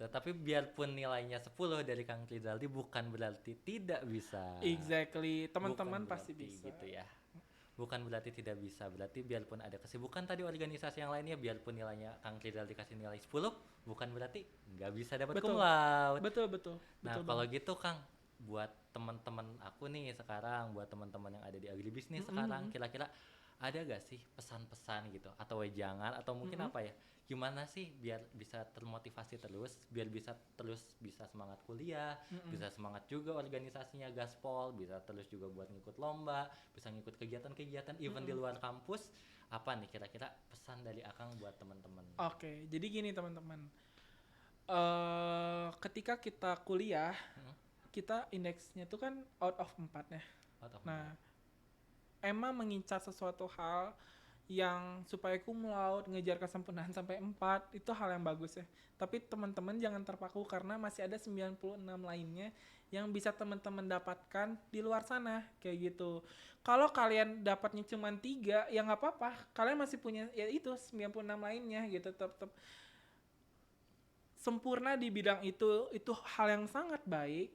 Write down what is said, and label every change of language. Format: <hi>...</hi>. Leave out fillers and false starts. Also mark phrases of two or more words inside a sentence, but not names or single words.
<id>Tapi biarpun nilainya 10 dari Kang Rizaldi bukan berarti tidak bisa. Exactly, teman-teman Bukan pasti berarti bisa. gitu ya. Bukan berarti tidak bisa. Berarti biarpun ada kesibukan tadi organisasi yang lainnya, biarpun nilainya Kang Rizaldi kasih nilai 10, bukan berarti nggak bisa dapat</id> <la>cum laude.</la> <id>Betul. Nah, kalau gitu Kang, buat teman-teman aku nih sekarang, buat teman-teman yang ada di agribisnis sekarang, kira-kira ada gak sih pesan-pesan gitu atau wejangan atau mungkin apa ya? Gimana sih biar bisa termotivasi terus, biar bisa semangat kuliah, bisa semangat juga organisasinya gaspol, bisa terus juga buat ngikut lomba, bisa ngikut kegiatan-kegiatan event di luar kampus. Apa nih kira-kira pesan dari Akang buat teman-teman? Oke, jadi gini teman-teman. Ketika kita kuliah, kita indeksnya itu kan</id> <en>out of 4</en> <id>ya. Nah, emang mengincar sesuatu hal yang supaya</id> <la>cum laude,</la> <id>ngejar kesempurnaan sampai 4 itu hal yang bagus ya. Tapi teman-teman jangan terpaku karena masih ada 96 lainnya yang bisa teman-teman dapatkan di luar sana kayak gitu. Kalau kalian dapatnya cuma 3 ya nggak apa-apa. Kalian masih punya ya itu 96 lainnya gitu. Tetap sempurna di bidang itu hal yang sangat baik.</id>